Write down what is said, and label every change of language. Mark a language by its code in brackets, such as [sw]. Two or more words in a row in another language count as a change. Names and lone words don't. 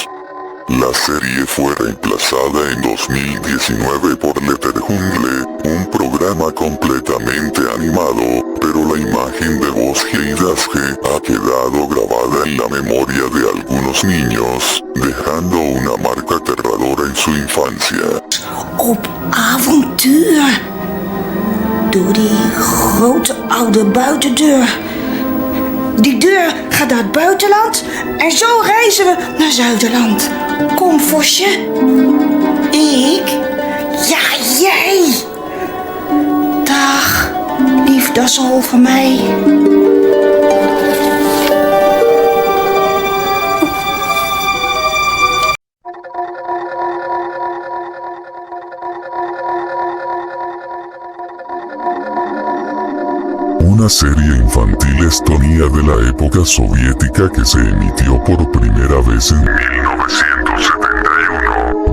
[es] La serie fue reemplazada en 2019 por Letterhunde, un programa completamente animado, pero la imagen de Bosge y Dasge ha quedado grabada en la memoria de algunos niños, dejando una marca aterradora en su infancia. [nl] Op avontuur. Door die grote oude buitendeur. Die deur gaat naar het buitenland en zo reizen we naar Zuiderland. Kom, Vosje. Ik? Ja, jij. Dag, lief, dat is al van mij. [es] Una serie infantil estonia de la época soviética que se emitió por primera vez en 1971.